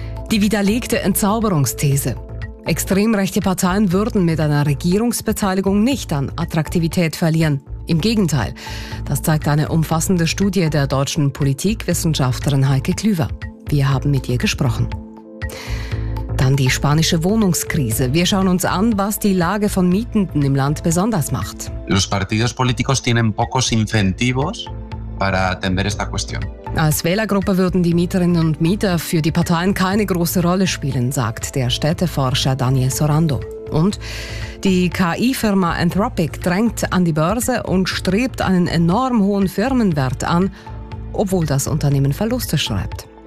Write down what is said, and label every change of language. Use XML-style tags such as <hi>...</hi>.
<de>Die widerlegte Entzauberungsthese. Extremrechte Parteien würden mit einer Regierungsbeteiligung nicht an Attraktivität verlieren. Im Gegenteil. Das zeigt eine umfassende Studie der deutschen Politikwissenschaftlerin Heike Klüver. Wir haben mit ihr gesprochen. Dann die spanische Wohnungskrise. Wir schauen uns an, was die Lage von Mietenden im Land besonders macht.</de> <es>Los partidos políticos tienen pocos incentivos para atender esta cuestión.</es> <de>Als Wählergruppe würden die Mieterinnen und Mieter für die Parteien keine große Rolle spielen, sagt der Städteforscher Daniel Sorando. Und die KI-Firma Anthropic drängt an die Börse und strebt einen enorm hohen Firmenwert an, obwohl das Unternehmen Verluste schreibt.</de>